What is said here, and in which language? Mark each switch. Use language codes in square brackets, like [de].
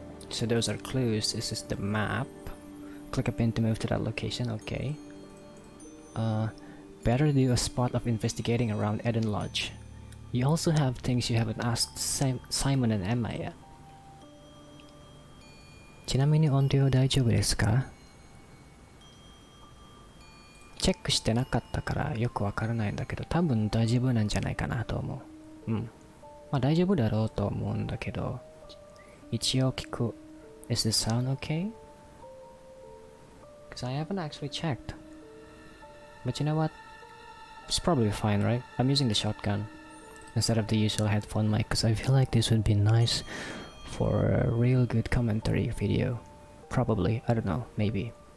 [en] So those are clues. This is the map. Click a pin to move to that location. Okay. Better do a spot of investigating around Eden Lodge. You also have things you haven't asked Simon and Emma yet. [ja] ちなみに音量大丈夫ですか？チェックしてなかったからよくわからないんだけど、多分大丈夫なんじゃないかなと思う。まあ大丈夫だろうと思うんだけど、一応聞く。 [en] Is the sound okay? Because I haven't actually checked. But you know what? It's probably fine, right? I'm using the shotgun instead of the usual headphone mic because I feel like this would be nice for a real good commentary video. Probably, I don't know, maybe.